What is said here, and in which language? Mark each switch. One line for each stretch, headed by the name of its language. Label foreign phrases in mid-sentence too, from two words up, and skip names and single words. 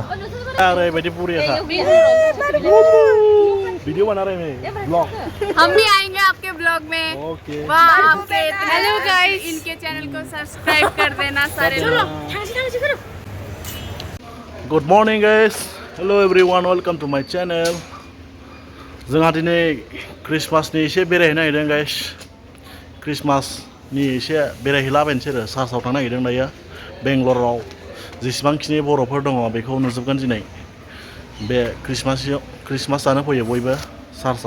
Hindi: आ रहे बेटी पूरी है वीडियो बना रहे हैं ब्लॉग हम भी आएंगे आपके ब्लॉग में।
English: ओके
Hindi: आपके
English: hello guys,
Hindi: इनके चैनल को सब्सक्राइब कर देना सारे लोग।
English: good morning guys, hello everyone, welcome to my channel.
Bodo: जोंहा दिनै क्रिसमासनि एसे बेरायहैनो नागिरदों गाइस। क्रिसमासनि एसे बेरायहैलाबायनोसै आरो चार्चआव थांनो नागिरदों दायो। बेंगलराव जेसेबांखिनि बर'फोर दङ बेखौ नुजोबगोन दिनै। बे क्रिसमास जानो फैयो बयबो चार्चआव।